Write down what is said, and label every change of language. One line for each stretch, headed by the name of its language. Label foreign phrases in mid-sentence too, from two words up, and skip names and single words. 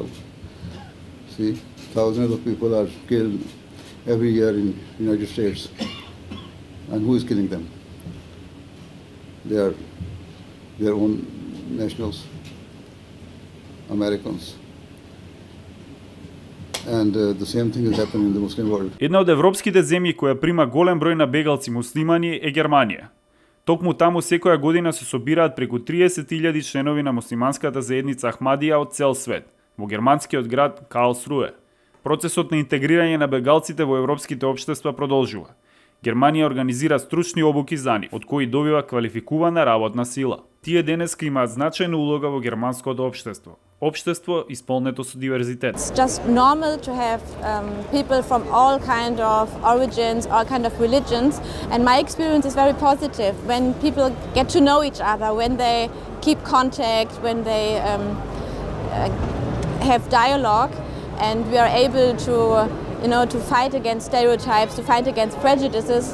English: See, thousands of people are killed every year in United States. And who is killing them? They are their own nationals, Americans. And the same thing is happening in the Muslim world.
Macedonian: Една од европските земји која прима голем број на бегалци муслимани е Германија. Токму таму секоја година се собираат преку 30.000 членови на муслиманската заедница Ахмадија од цел свет, во германскиот град Карлсруе. Процесот на интегрирање на бегалците во европските општества продолжува. Германија организира стручни обуки за нив, од кои добива квалификувана работна сила. Тие денеска имаат значајна улога во германското општество. Општество исполнето со диверзитет.
English: It's just normal to have people from all kind of origins, all kind of religions, and my experience is very positive when people get to know each other, when they keep contact, when they have dialogue, and we are able to fight against stereotypes, to fight against prejudices.